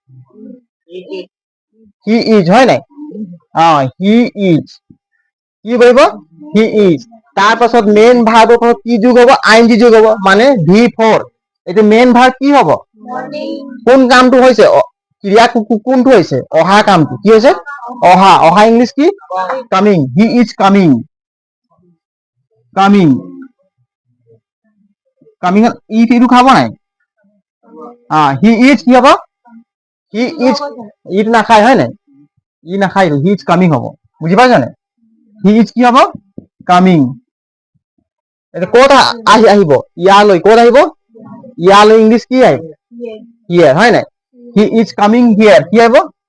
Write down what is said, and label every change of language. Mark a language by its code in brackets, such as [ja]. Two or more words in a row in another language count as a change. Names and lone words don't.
[en] he is [as] হয় নাই [en] he is [as] কি বহিব [en] he is [as] তাৰ পাছত মেইন ভাৰ্বৰ পাছত কি যোগ হ'ব আইএনজি যোগ হ'ব মানে V4 এইটো [en] main verb [as] কি হ'ব কোন কামটো হৈছে ক্ৰিয়া কোনটো হৈছে অহা কামটো কি হৈছে অহা ইংলিছ কি [en] coming he is coming [as] ইটো খাব নাই [en] he is [as] কি হ'ব [en] he is eat [as] নাখায় হয় নাই ই নাখায় [en] he is coming [as] হ'ব বুজি পাইছ নাই [en] he is [as] কি হ'ব কামিং ক'ত আহিব ইয়ালৈ ক'ত আহিব ইয়ালৈ ইংলিছ কি আহিব হিয়াৰ হয় নাই [en] he is coming here [as] কি আহিব